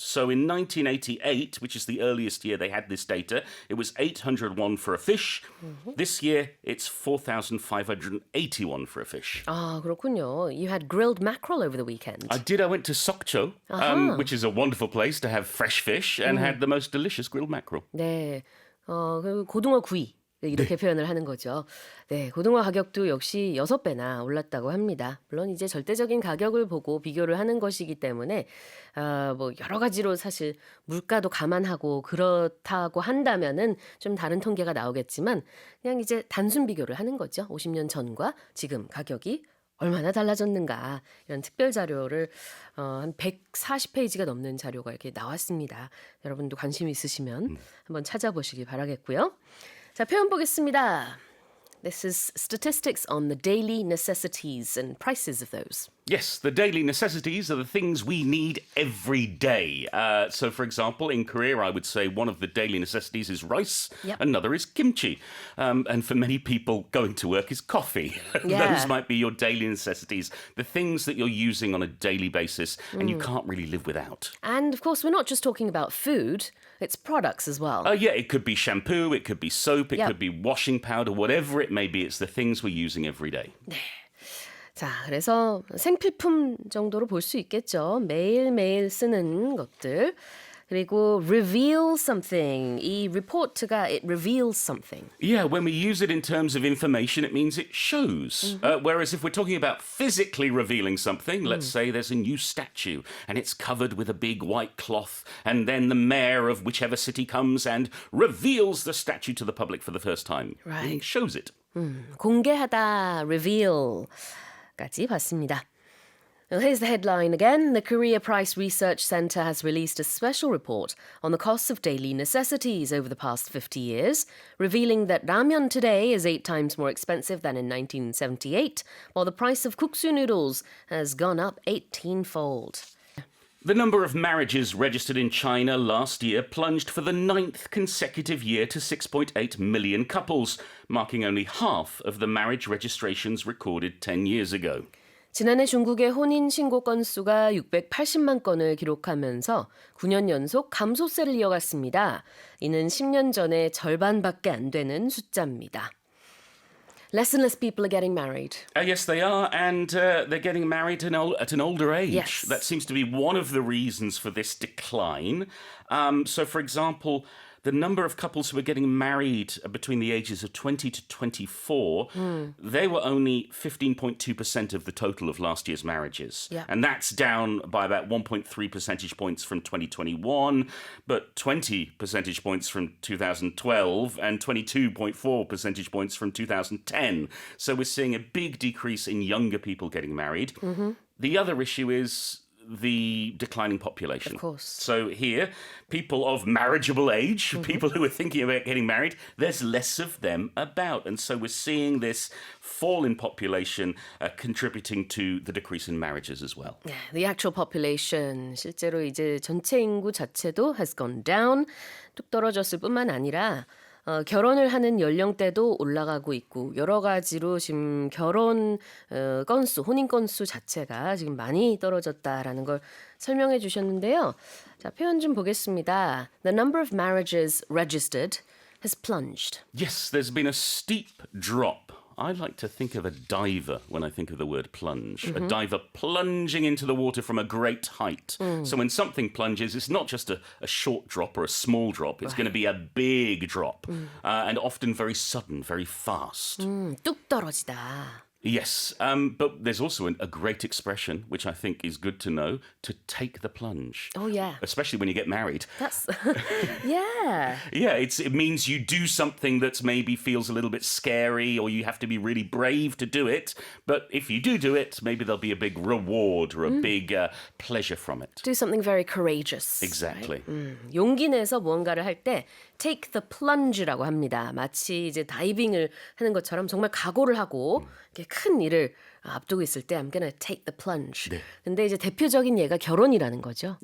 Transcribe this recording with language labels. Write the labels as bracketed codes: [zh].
[en] So in 1988, which is the earliest year they had this data, it was 800 won for a fish. This year, it's 4,580 won for a fish. [ko] 아, 그렇군요. [en] You had grilled mackerel over the weekend. I did. I went to Sokcho, which is a wonderful place to have fresh fish, and had the most delicious grilled mackerel. [ko] 네, 그 고등어 구이 이렇게 표현을 하는 거죠. 네, 고등어 가격도 역시 6배나 올랐다고 합니다. 물론 이제 절대적인 가격을 보고 비교를 하는 것이기 때문에 뭐 여러 가지로 사실 물가도 감안하고 그렇다고 한다면은 좀 다른 통계가 나오겠지만 그냥 이제 단순 비교를 하는 거죠. 50년 전과 지금 가격이 얼마나 달라졌는가 이런 특별 자료를 한 140페이지가 넘는 자료가 이렇게 나왔습니다. 여러분도 관심 있으시면 한번 찾아보시기 바라겠고요. 자, 표현 보겠습니다. [en] This is statistics on the daily necessities and prices of those. Yes, the daily necessities are the things we need every day. So, for example, in Korea, I would say one of the daily necessities is rice, another is kimchi. And for many people, going to work is coffee. Yeah. Those might be your daily necessities, the things that you're using on a daily basis and you can't really live without. And of course, we're not just talking about food, it's products as well. Yeah, it could be shampoo, it could be soap, it could be washing powder, whatever it may be. It's the things we're using every day. [ko] 자, 그래서 생필품 정도로 볼 수 있겠죠. 매일매일 쓰는 것들. 그리고 [en] reveal something. [ko] 이 [en] report가 it reveals something. Yeah, when we use it in terms of information, it means it shows. Whereas if we're talking about physically revealing something, let's say there's a new statue and it's covered with a big white cloth, and then the mayor of whichever city comes and reveals the statue to the public for the first time. Right. It shows it. [ko] 공개하다, reveal까지 봤습니다. [en] Well, here's the headline again. The Korea Price Research Center has released a special report on the costs of daily necessities over the past 50 years, revealing that ramen today is 8 times more expensive than in 1978, while the price of kuksu noodles has gone up 18-fold. The number of marriages registered in China last year plunged for the 9th consecutive year to 6.8 million couples, marking only half of the marriage registrations recorded 10 years ago. [ko] 지난해 중국의 혼인 신고 건수가 680만 건을 기록하면서 9년 연속 감소세를 이어갔습니다. 이는 10년 전의 절반밖에 안 되는 숫자입니다. [en] Less and less people are getting married. Yes, they are, and they're getting married at an older age. Yes. That seems to be one of the reasons for this decline. So, for example, the number of couples who are getting married between the ages of 20 to 24, they were only 15.2% of the total of last year's marriages. Yeah. And that's down by about 1.3 percentage points from 2021, but 20 percentage points from 2012 and 22.4 percentage points from 2010. So we're seeing a big decrease in younger people getting married. Mm-hmm. The other issue is the declining population. Of course. So here, people of marriageable age, people who are thinking about getting married, there's less of them about. And so we're seeing this fall in population contributing to the decrease in marriages as well. Yeah, the actual population, [ko] 실제로 이제 전체 인구 자체도 [en] has gone down. [ko] 뚝 떨어졌을 뿐만 아니라 결혼을 하는 연령대도 올라가고 있고 여러 가지로 지금 결혼 건수, 혼인 건수 자체가 지금 많이 떨어졌다라는 걸 설명해 주셨는데요. 자, 표현 좀 보겠습니다. [en] The number of marriages registered has plunged. Yes, there's been a steep drop. I like to think of a diver when I think of the word plunge. A diver plunging into the water from a great height. So when something plunges, it's not just a short drop or a small drop. It's going to be a big drop. And often very sudden, very fast. [ko] 뚝 떨어지다. [en] Yes, but there's also a great expression, which I think is good to know, to take the plunge. Oh, yeah. Especially when you get married. That's, yeah. Yeah, it means you do something that maybe feels a little bit scary or you have to be really brave to do it. But if you do it, maybe there'll be a big reward or a big pleasure from it. Do something very courageous. Exactly. Right? [ko] 용기 내서 무언가를 할 때 [en] take the plunge [ko] 라고 합니다. 마치 이제 다이빙을 하는 것처럼 정말 각오를 하고 이렇게 큰 일을 앞두고 있을 때 [en] I'm gonna take the plunge. [ko] 네. 근데 이제 대표적인 예가 결혼이라는 거죠.